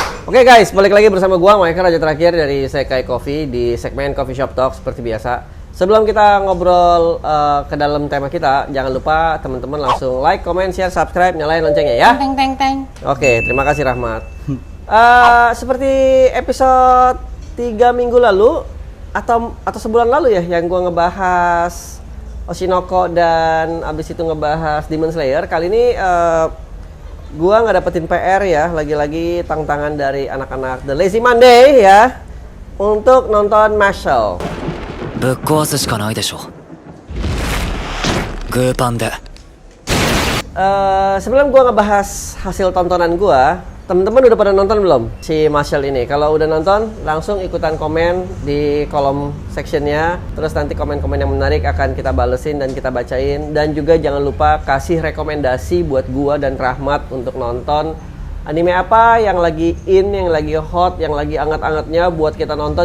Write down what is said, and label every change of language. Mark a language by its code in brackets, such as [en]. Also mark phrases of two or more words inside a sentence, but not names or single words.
[id] Oke guys, balik lagi bersama gua Mike Raja terakhir dari Sekai Coffee di segmen Coffee Shop Talk seperti biasa. Sebelum kita ngobrol ke dalam tema kita, jangan lupa teman-teman langsung [en] like, comment, share, [id] subscribe, nyalain loncengnya ya. Teng teng teng. Oke, terima kasih Rahmat. Seperti episode 3 minggu lalu atau sebulan lalu ya yang gua ngebahas Oshinoko dan abis itu ngebahas Demon Slayer. Kali ini gua nggak dapetin PR ya, lagi-lagi tantangan dari anak-anak The Lazy Monday ya untuk nonton Mashle. [ja] ぶっ壊すしかないでしょ。グーパンで。 [id] Sebelum gua ngebahas hasil tontonan gua, temen-temen udah pada nonton belum si Mashle ini? Kalau udah nonton, langsung ikutan komen di kolom sectionnya. Terus nanti komen-komen yang menarik akan kita balesin dan kita bacain. Dan juga jangan lupa kasih rekomendasi buat gua dan Rahmat untuk nonton anime apa yang lagi in, yang lagi hot, yang lagi anget-angetnya buat kita nonton.